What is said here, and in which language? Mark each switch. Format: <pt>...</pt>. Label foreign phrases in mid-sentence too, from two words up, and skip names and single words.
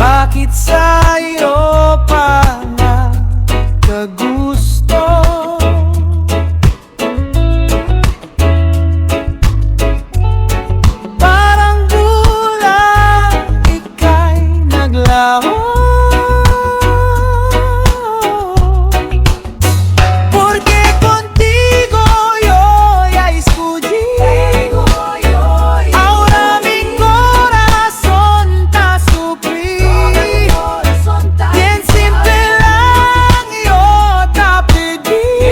<tl>Bakit sa'yo pa nagkagusto? Parang bulan ika'y naglaho.</tl> <es>Porque contigo yo ya escogí. Ahora mi corazón está sufrido. Bien simple lang yo te pedí.</es>